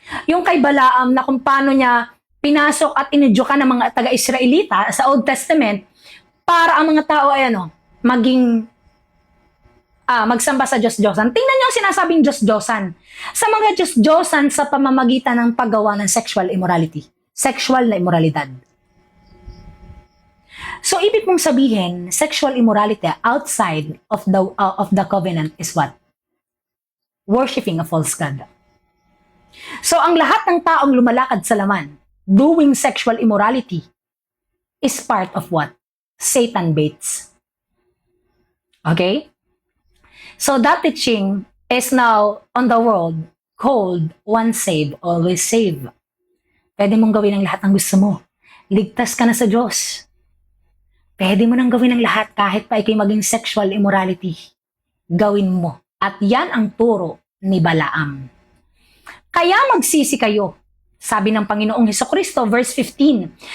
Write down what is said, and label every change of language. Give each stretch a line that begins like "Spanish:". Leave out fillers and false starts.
Filipino: Yung kay Balaam na kung paano niya pinasok at inedyokan ng mga taga-Israelita sa Old Testament para ang mga tao ay maging magsamba sa Diyos-Diyosan. Tingnan niyo ang sinasabing Diyos-Diyosan. Sa mga Diyos-Diyosan sa pamamagitan ng paggawa ng sexual immorality. Sexual na immoralidad.
English: So,
Filipino: ibig mong sabihin,
English: sexual immorality outside of the covenant is what? Worshipping a false god. So,
Filipino: ang lahat ng taong lumalakad sa laman,
English: doing sexual immorality, is part of what? Satan baits. Okay? So, that teaching is now on the world called once saved, always saved.
Filipino: Pwede mong gawin ang lahat ng gusto mo. Ligtas ka na sa Diyos. Pwede mo nang gawin ang lahat kahit pa ikay maging sexual immorality. Gawin mo. At yan ang turo ni Balaam. Kaya magsisi kayo, sabi ng Panginoong Hesukristo, verse 15.